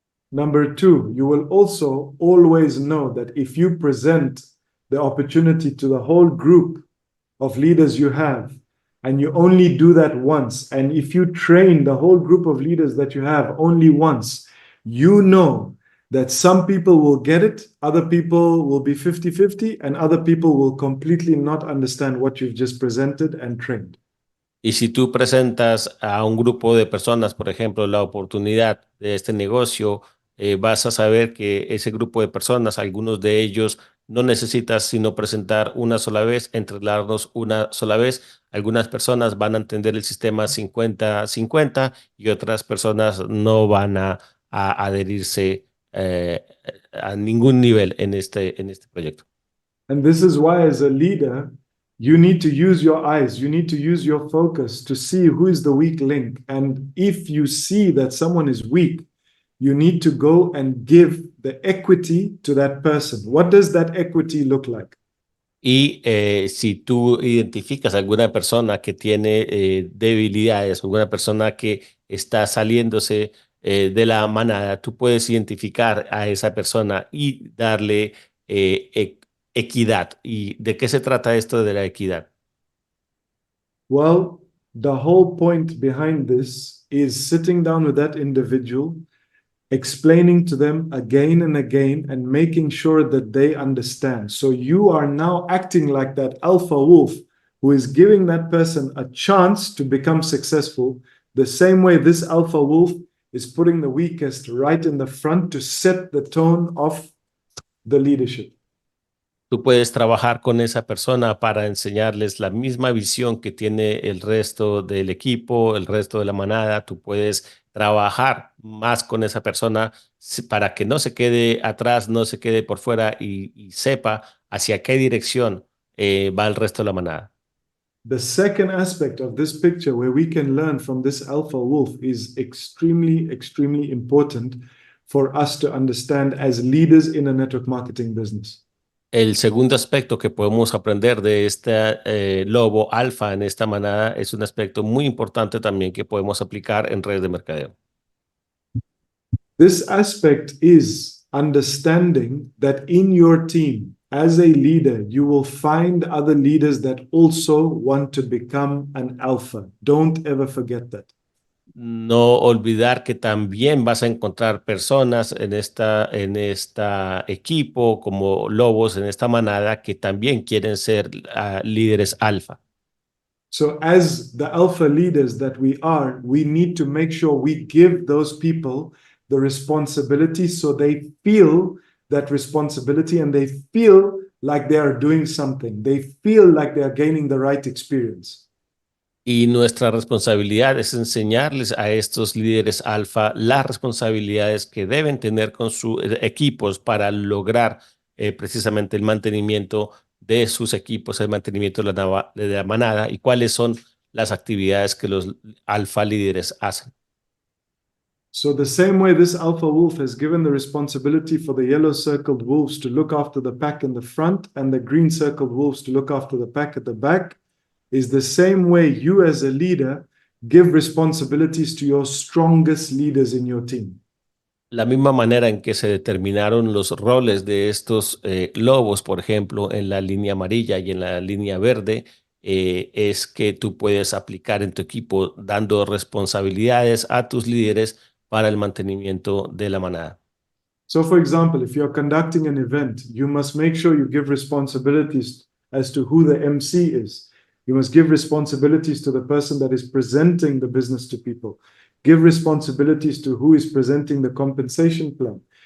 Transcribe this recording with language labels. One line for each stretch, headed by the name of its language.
English: Number two, you will also always know that if you present the opportunity to the whole group of leaders you have, and you only do that once, and if you train the whole group of leaders that you have only once, you know that some people will get it, other people will be 50-50, and other people will completely not understand what you've just presented and trained.
Spanish: Y si tú presentas a un grupo de personas, por ejemplo, la oportunidad de este negocio, vas a saber que ese grupo de personas, algunos de ellos, no necesitas sino presentar una sola vez, entregarlos una sola vez. Algunas personas van a entender el sistema 50-50 y otras personas no van a adherirse a ningún nivel en este proyecto.
English: And this is why, as a leader, you need to use your eyes, you need to use your focus to see who is the weak link. And if you see that someone is weak, you need to go and give the equity to that person. What does that equity look like?
Spanish: Y si tú identificas a alguna persona que tiene debilidades, alguna persona que está saliéndose de la manada, tú puedes identificar a esa persona y darle equidad. ¿Y de qué se trata esto de la equidad?
English: Well, the whole point behind this is sitting down with that individual, explaining to them again and again, and making sure that they understand. So you are now acting like that alpha wolf who is giving that person a chance to become successful, the same way this alpha wolf is putting the weakest right in the front to set the tone of the leadership.
Spanish: Tú puedes trabajar con esa persona para enseñarles la misma visión que tiene el resto del equipo, el resto de la manada. Tú puedes trabajar más con esa persona para que no se quede atrás, no se quede por fuera y sepa hacia qué dirección va el resto de la manada.
English: The second aspect of this picture where we can learn from this alpha wolf is extremely, extremely important for us to understand as leaders in a network marketing business.
Spanish: El segundo aspecto que podemos aprender de este lobo alfa en esta manada es un aspecto muy importante también que podemos aplicar en redes de mercadeo.
English: This aspect is understanding that in your team, as a leader, you will find other leaders that also want to become an alpha. Don't ever forget that.
Spanish: No olvidar que también vas a encontrar personas en esta equipo como lobos en esta manada que también quieren ser líderes alfa.
English: So as the alpha leaders that we are, we need to make sure we give those people the responsibility so they feel that responsibility and they feel like they are doing something. They feel like they are gaining the right experience.
Spanish: Y nuestra responsabilidad es enseñarles a estos líderes alfa las responsabilidades que deben tener con sus equipos para lograr precisamente el mantenimiento de sus equipos, el mantenimiento de la manada y cuáles son las actividades que los alfa líderes hacen.
English: So the same way this alpha wolf has given the responsibility for the yellow circled wolves to look after the pack in the front and the green circled wolves to look after the pack at the back, is the same way you as a leader give responsibilities to your strongest leaders in your team.
Spanish: La misma manera en que se determinaron los roles de estos lobos, por ejemplo, en la línea amarilla y en la línea verde, es que tú puedes aplicar en tu equipo dando responsabilidades a tus líderes para el mantenimiento de la manada.
English: So for example, if you're conducting an event, you must make sure you give responsibilities as to who the MC is. You must give responsibilities to the person that is presenting the business to people. Give responsibilities to who is presenting the compensation plan.